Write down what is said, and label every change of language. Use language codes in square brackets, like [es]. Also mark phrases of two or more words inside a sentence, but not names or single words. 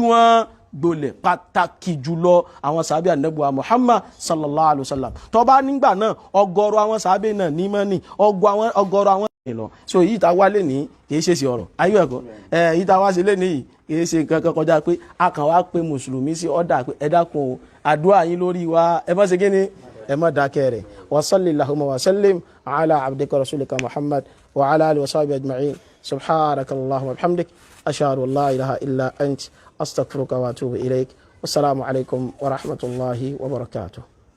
[yo] wọn gbolẹ̀ pàtàkì jùlọ àwọn sàábì Ànábì wa Muhammad [ar] صلى الله عليه وسلم [yo] tó bá nígbà náà ọ̀gọ̀rọ̀ àwọn sàábì náà ní mọ́ ní ọ̀gọ̀rọ̀ àwọn lọ so èyí tá wá lé ní kìí ṣe sí ọ̀rọ̀ ayé ẹ̀kọ́ èyí tá wá ṣe lé ní kìí ṣe nǹkan kan kọjá pé a kàn wá pé mùsùlùmí sí ọ̀dà pé ẹ dákun o àdúrà yín lórí wa ẹ má ṣe kí ni ẹ má dákẹ́ rẹ̀ [ar] وصل اللهم وسلم على عبدك ورسولك محمد وعلى آله وصحبه أجمعين سبحانك اللهم وبحمدك أشهد أن لا إله إلا أنت أستغفرك وأتوب إليك والسلام عليكم ورحمة الله وبركاته.